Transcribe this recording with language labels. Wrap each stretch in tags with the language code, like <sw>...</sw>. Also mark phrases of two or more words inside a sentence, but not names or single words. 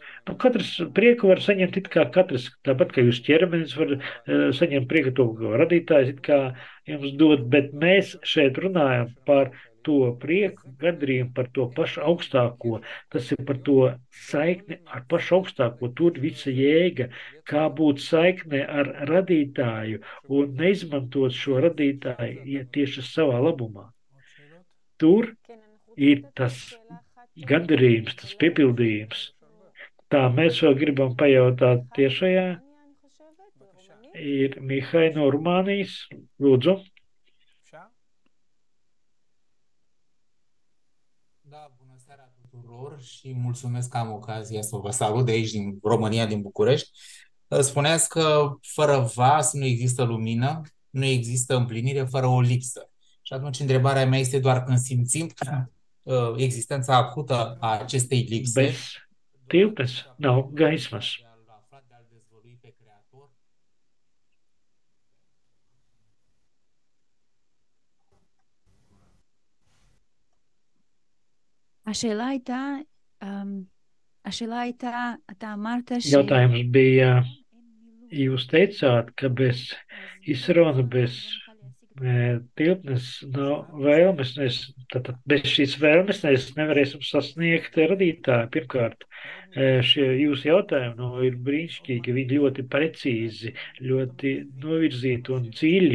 <lv>Katrs prieku var saņemt it kā katrs, tāpat kā jūs ķermenis var saņemt prieku to, ko radītājs it kā jums dod, bet mēs šeit runājam par to prieku, gadrījumu par to pašu augstāko, tas ir par to saikni ar pašu augstāko, tur visa jēga, kā būt saikne ar radītāju un neizmantot šo radītāju tieši savā labumā. Tur ir tas gandarījums, tas piepildījums. Tā, mēs vēl gribam pajautāt tiešajā. Ir Mihai no Rumānijas. Lūdzu.</lv> <ro>Da, bună seara tuturor și mulțumesc că am ocazia să vă salut de aici, din România, din București. Spuneați că fără vas nu există lumină, nu există împlinire fără o lipsă. Și atunci întrebarea mea este doar când simțim existența acută a acestei lipse.</ro> <lv>Bez tilpes nav gaismas.</lv> <he>אתה אמרת</he> <lv>Jautājums bija, jūs teicāt, ka bez izruna, bez tilpnes nav vēlmes, tātad bez šīs vēlmes mēs nevarēsim sasniegt radītāju. Pirmkārt, šie jūsu jautājumi ir brīnišķīgi, viņi ļoti precīzi, ļoti novirzīti un dziļi.</lv>